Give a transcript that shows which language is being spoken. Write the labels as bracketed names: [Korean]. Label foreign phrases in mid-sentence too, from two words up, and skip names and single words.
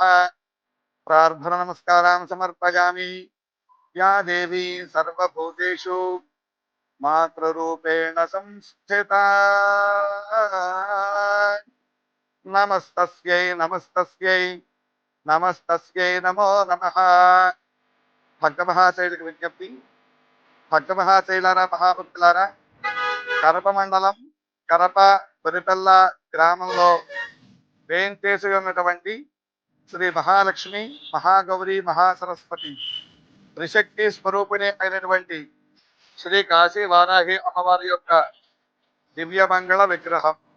[Sanskrit] प्रार्थना नमस्कारान् समर्पयामि। या देवी सर्वभूतेषु मातृरूपेण संस्थिता नमस्तस्यै नमस्तस्यै नमस्तस्यै नमो नमः। [Telugu] భక్త మహాశైలకు విజ్ఞప్తి. భక్త మహాశైలారా, మహాభక్తులారా, కరప మండలం కరప పొరిపల్ల గ్రామంలో వేంచేసి ఉన్నటువంటి శ్రీ మహాలక్ష్మి, మహాగౌరి, మహాసరస్వతి త్రిశక్తి స్వరూపిణి అయినటువంటి శ్రీ కాశీ వారాహి అమ్మవారి యొక్క దివ్యమంగళ విగ్రహం